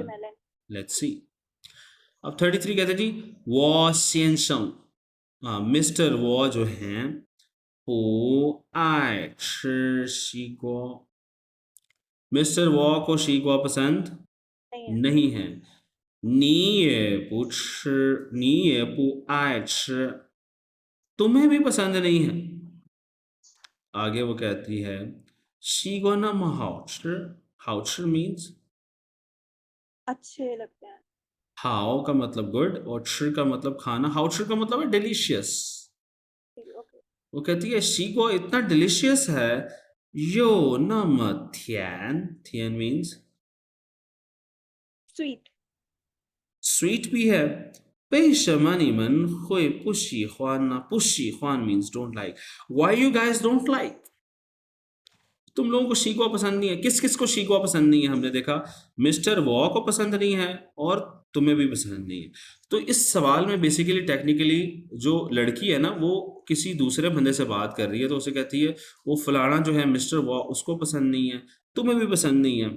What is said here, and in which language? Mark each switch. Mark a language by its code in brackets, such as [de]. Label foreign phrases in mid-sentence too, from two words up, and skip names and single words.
[en] Watermelon. let's see [hi] अब 33 कहते हैं जी [zh] 我先生 [hi] मिस्टर वो जो हैं [zh] 不爱吃西瓜 [hi] मिस्टर वो को 西瓜 पसंद नहीं है. नहीं है [zh] 你也不吃你也不爱吃 [hi] तुम्हें भी पसंद नहीं है आगे वो कहती है [zh] 西瓜那么好吃好吃 [hi] means अच्छे लगते हैं. हाओ का मतलब गुड और 吃 का मतलब खाना हाओ 吃 का मतलब है डिलीशियस Okay. वो कहती है 西瓜 इतना डिलीशियस है [zh] 又那么甜甜 [hi] means [en] Sweet. [hi] स्वीट भी है [zh] 为什么你们会不喜欢呢不喜欢 [en] means don't like why you guys don't like [hi] तुम लोगों को शीगवा पसंद नहीं है किस किस को शीगवा पसंद नहीं है हमने देखा मिस्टर वॉ को पसंद नहीं है और तुम्हें भी पसंद नहीं है तो इस सवाल में [en] basically technically [hi] जो लड़की है ना वो किसी दूसरे बंदे से बात कर रही है तो उसे कहती है वो फलाना जो है मिस्टर वॉ उसको पसंद नहीं है तुम्हें भी पसंद नहीं है।